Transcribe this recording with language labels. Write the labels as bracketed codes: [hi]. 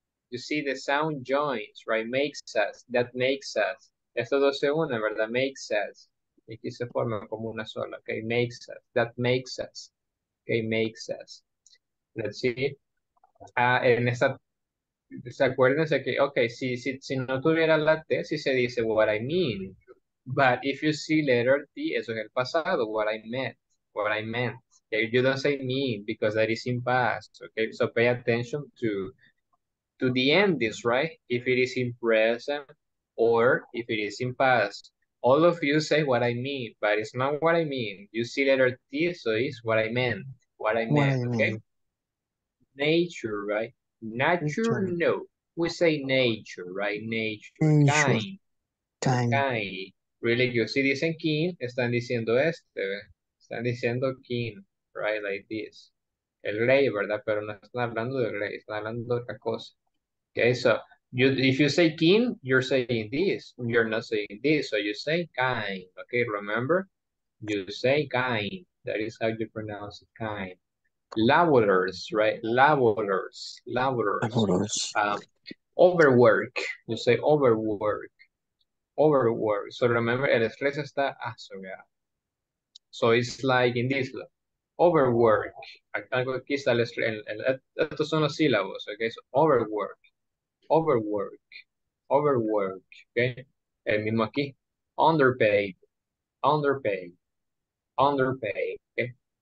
[en] You see the sound joins, right? Makes us, that makes us. [es] Estos dos se unen, ¿verdad? [en] Makes us. [es] Y aquí se forman como una sola, okay? [en] Makes us, that makes us. Okay, makes us. Let's see. [es] En esta, acuérdense que, okay, si no tuviera la T, sí se dice [en] what I mean. But if you see letter T, [es] eso es el pasado, [en] what I meant. Okay, you don't say mean because that is in past. Okay, so pay attention to the endings, right? If it is in present or if it is in past. All of you say what I mean, but it's not what I mean. You see letter T, so it's what I meant. Okay? Nature, right? Nature, no. We say nature, right? Nature. Kind. Really good. [es] Si dicen kin, están diciendo ¿ve? Están diciendo kin, [en] right? Like this. [es] El rey, ¿verdad? Pero no están hablando del rey, están hablando de otra cosa. [en] Okay, so if you say kin, you're saying this. You're not saying this, so you say kind. Okay, remember? You say kind. That is how you pronounce it, kind. Laborers, right? Laborers, laborers. Amorous. Overwork. You say overwork, overwork. So remember, [es] el estrés está asociado. [en] So it's like in this, overwork. [es] Aquí está el estrés. Estos son los sílabos, okay? [en] So overwork, overwork, overwork, okay? [es] El mismo aquí. [en] Underpaid, underpaid, underpaid, okay?